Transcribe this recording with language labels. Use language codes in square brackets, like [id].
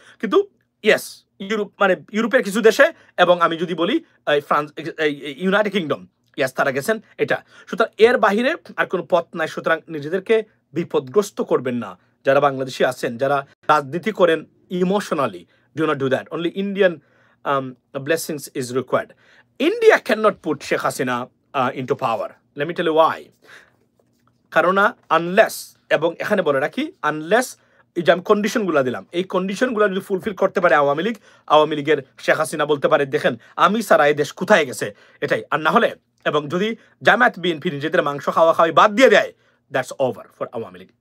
[bn] কিন্তু ইয়েস, ইউরোপের কিছু দেশে এবং আমি যদি বলি ফ্রান্স, ইউনাইটেড কিংডম, ইয়েস তারা গেছেন। এটা সুতরাং এর বাহিরে আর কোনো পথ নাই। সুতরাং নিজেদেরকে বিপদগ্রস্ত করবেন না। যারা বাংলাদেশি আছেন, যারা রাজনীতি করেন emotionally, [en] do not do that. Only Indian blessings is required. India cannot put Sheikh Hasina into power. Let me tell you why. [bn] কারণ আনলেস, এবং এখানে বলে রাখি, আনলেস এই যে আমি কন্ডিশনগুলো দিলাম, এই কন্ডিশনগুলো যদি ফুলফিল করতে পারে আওয়ামী লীগের শেখ হাসিনা বলতে পারে, দেখেন আমি সারা এই দেশ কোথায় গেছে, এটাই। আর না হলে, এবং যদি জামায়াত বিএনপি নিজেদের মাংস খাওয়াই বাদ দিয়ে দেয়, [en] that's over for [bn] Awami League.